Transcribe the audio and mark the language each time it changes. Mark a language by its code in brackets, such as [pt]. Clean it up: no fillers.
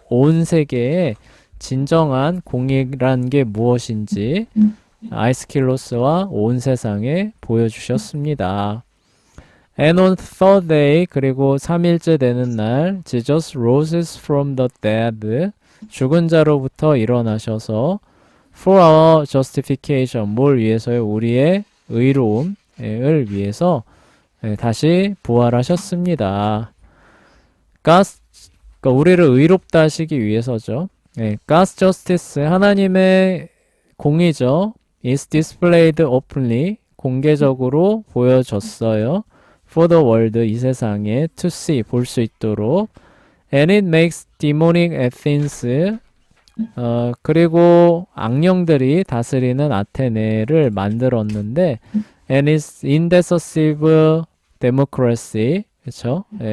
[ko] 온 세계에 진정한 공의란 게 무엇인지 아이스킬로스와 온 세상에 보여주셨습니다. [en] And on third day, [ko] 그리고 3일째 되는 날, [en] Jesus rose from the dead, [ko] 죽은 자로부터 일어나셔서 [en] for our justification, [ko] 뭘 위해서요? 우리의 의로움을 위해서 다시 부활하셨습니다. 그러니까 우리를 의롭다 하시기 위해서죠. [en] God's justice, [ko] 하나님의 공의죠. [en] is displayed openly, [ko] 공개적으로 보여졌어요. [en] for the world, [ko] 이 세상에 [en] to see, [ko] 볼 수 있도록. [en] And it makes demonic Athens, [ko] 그리고 악령들이 다스리는 아테네를 만들었는데 [en] and its indecisive democracy, 그쵸?